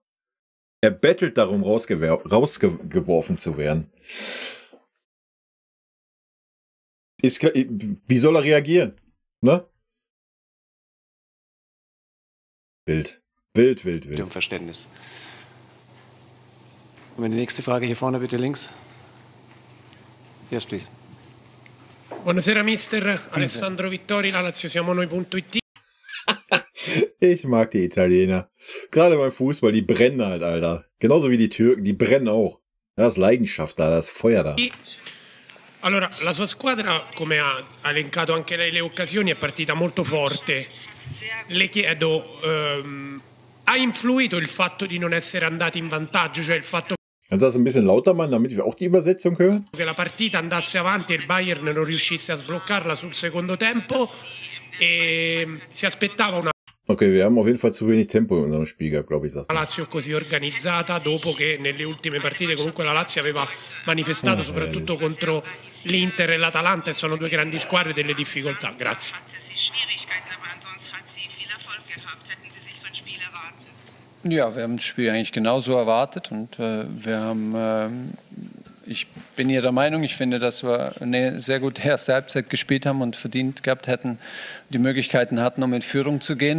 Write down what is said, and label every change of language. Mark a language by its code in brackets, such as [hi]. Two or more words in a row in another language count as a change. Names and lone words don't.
[de] Er bettelt darum, rausgeworfen zu werden. Ist klar, wie soll er reagieren? Ne? Wild. Mit dem Verständnis. Und die nächste Frage hier vorne, bitte links. [en] Yes, please. [it] Buonasera Mister, Alessandro Vittori, la Lazio siamo noi.it. [de] Ich mag die Italiener. Gerade beim Fußball, die brennen halt, Alter. Genauso wie die Türken, die brennen auch. Da ist Leidenschaft da, da ist Feuer da. [it] Allora, la sua squadra, come ha elencato anche lei le occasioni, è partita molto forte. Le chiedo, ha influito il fatto di non essere andati in vantaggio, cioè il fatto [de] Kannst du das ein bisschen lauter machen, damit wir auch die Übersetzung hören? [it] che la partita andasse avanti e il Bayern non riuscisse a sbloccarla sul secondo tempo e si aspettava una [de] Okay, wir haben auf jeden Fall zu wenig Tempo in unserem Spiel gehabt, glaube ich. [it] Lazio così organizzata dopo che nelle ultime partite comunque la Lazio aveva manifestato soprattutto contro l'Inter e l'Atalanta e sono due grandi squadre delle difficoltà. Grazie. [de] Ja, wir haben das Spiel eigentlich genauso erwartet und ich bin hier der Meinung, ich finde, dass wir eine sehr gute erste Halbzeit gespielt haben und verdient gehabt hätten, die Möglichkeiten hatten, um in Führung zu gehen.